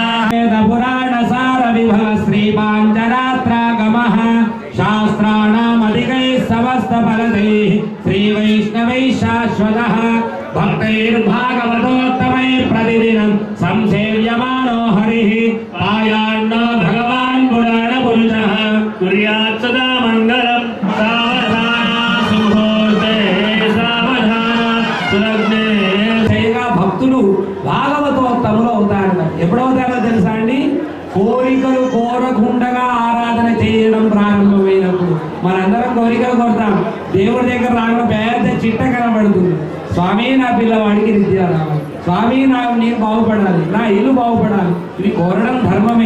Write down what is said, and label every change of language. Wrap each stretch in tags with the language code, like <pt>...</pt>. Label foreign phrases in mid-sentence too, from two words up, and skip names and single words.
<sa>पुराण सार विभव श्रीपाञ्चरात्रागमः शास्त्राणामधिकैः समस्त फलदैः श्रीवैष्णवैः शाश्वतः भक्तैर्भागवतोत्तमैः प्रतिदिनं संसेव्यमानो हरिः पायान्नो भगवान् पुराण पुरुषः कुर्यात् सदा मङ्गलं सावधाना सुमुहूर्ते सावधाना सुलग्ने</sa> <te>పైగా భక్తులు భాగవతోత్తములు అవుతారు. ఎప్పుడవుతారో తెలుసా అండి? కోరికలు కోరకుండగా ఆరాధన చేయడం ప్రారంభమైనప్పుడు. మనందరం కోరికలు కోరుతాం, దేవుడి దగ్గర రావడం పెద్ద చిట్ట కనబడుతుంది. స్వామి నా పిల్లవాడికి విద్య రావాలి, స్వామి నేను బాగుపడాలి, నా ఇల్లు బాగుపడాలి, ఇవి కోరడం ధర్మమే.</te>